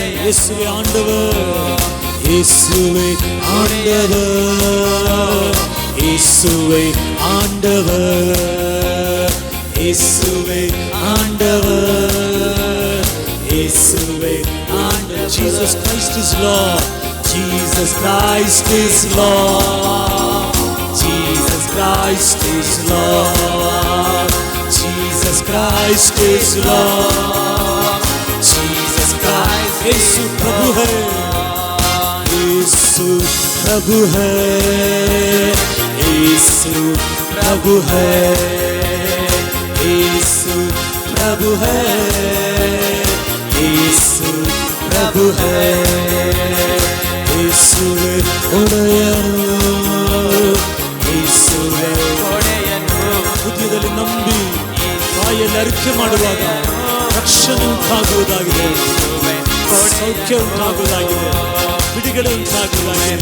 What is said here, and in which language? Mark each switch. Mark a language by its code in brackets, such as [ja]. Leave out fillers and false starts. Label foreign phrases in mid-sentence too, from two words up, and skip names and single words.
[ta] யேசுவே ஆண்டவர், யேசுவே ஆண்டவர், யேசுவே ஆண்டவர், யேசுவே ஆண்டவர், யேசுவே ஆண்டவர். [en] Jesus Christ is Lord, Jesus Christ is Lord, Jesus Christ is Lord, Jesus Christ is Lord, Jesus Christ. [hi] यीशु प्रभु है, यीशु प्रभु है, यीशु प्रभु है, यीशु प्रभु है, यीशु प्रभु है. [kn] ಯೇಸುವೆ ಒಡೆಯನು, ಯೇಸುವೆ ಒಡೆಯನು. ಹೃದಯದಲ್ಲಿ ನಂಬಿ ಬಾಯಲ್ಲಿ ಅರಿಕೆ ಮಾಡುವಾಗ ರಕ್ಷಣೆ ಉಂಟಾಗುವುದಾಗಿದೆ, ಸೌಖ್ಯ ಉಂಟಾಗುವುದಾಗಿದೆ, ಬಿಡುಗಡೆ ಉಂಟಾಗುವುದಾಗಿದೆ.